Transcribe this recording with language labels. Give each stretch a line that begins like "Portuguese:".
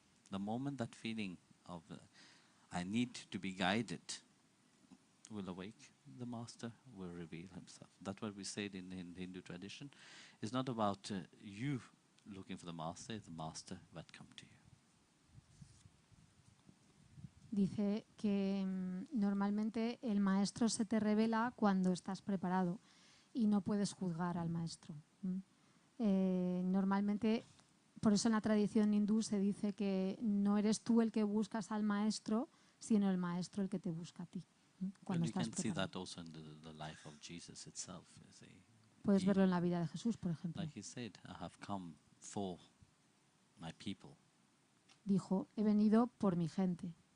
English: The moment that feeling of I need to be guided will awake, the master will reveal himself. That's what we said in the Hindu tradition. It's not about you looking for the master, it's the master that come to you.
Spanish: Dice que normalmente el maestro se te revela cuando estás preparado y no puedes juzgar al maestro. Normalmente, por eso en la tradición hindú se dice que no eres tú el que buscas al maestro, sino el maestro el que te busca a ti. Cuando estás
English: can see
Spanish: preparado.
English: that also in the life of Jesus itself.
Spanish: Puedes verlo en la vida de Jesús, por ejemplo.
English: Like he said, I have come for my people.
Spanish: Dijo, he venido por mi gente.